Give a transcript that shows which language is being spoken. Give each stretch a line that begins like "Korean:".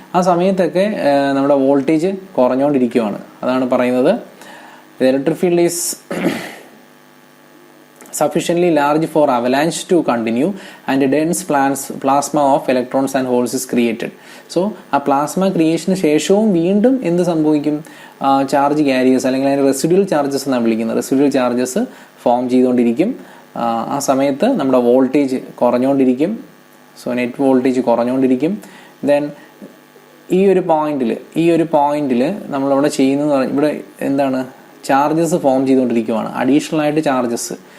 Malayalam: ആ സമയത്തൊക്കെ നമ്മുടെ വോൾട്ടേജ് കുറഞ്ഞുകൊണ്ടിരിക്കുകയാണ്. അതാണ് പറയുന്നത്
English: the electric field is sufficiently large for avalanche to continue and a dense plasma of electrons and holes is created.
Malayalam: So ആ plasma ക്രിയേഷന് ശേഷവും വീണ്ടും എന്ത് സംഭവിക്കും, ചാർജ് കാരിയേഴ്സ് അല്ലെങ്കിൽ അതിന് റെസിഡ്യൂൽ ചാർജസ് എന്നാണ് വിളിക്കുന്നത്, റെസിഡ്യൂൽ ചാർജസ് ഫോം ചെയ്തുകൊണ്ടിരിക്കും. ആ സമയത്ത് നമ്മുടെ voltage കുറഞ്ഞുകൊണ്ടിരിക്കും. So net voltage കുറഞ്ഞുകൊണ്ടിരിക്കും. Then ഈ ഒരു പോയിന്റിൽ നമ്മളവിടെ ചെയ്യുന്നതെന്ന് പറഞ്ഞാൽ ഇവിടെ എന്താണ്, ചാർജസ് ഫോം ചെയ്തുകൊണ്ടിരിക്കുകയാണ്, അഡീഷണൽ ആയിട്ട് ചാർജസ്.